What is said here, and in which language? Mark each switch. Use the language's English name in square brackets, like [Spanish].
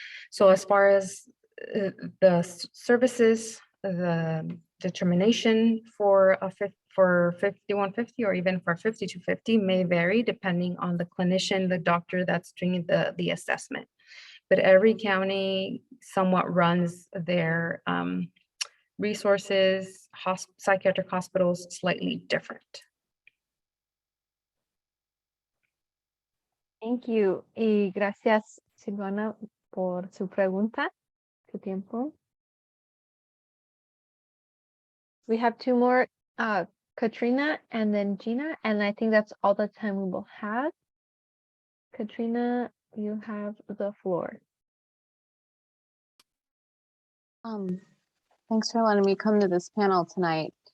[English] So as far as the services, the determination for 5150 or even for 5250 may vary depending on the clinician, the doctor that's doing the assessment. But every county somewhat runs their resources, psychiatric hospitals slightly different. Thank you. [Spanish] Y gracias, Silvana, por su pregunta, su tiempo. [English] We have 2 more, Katrina and then Gina, and I think that's all the time we will have. Katrina, you have the floor. Thanks for letting me come to this panel tonight.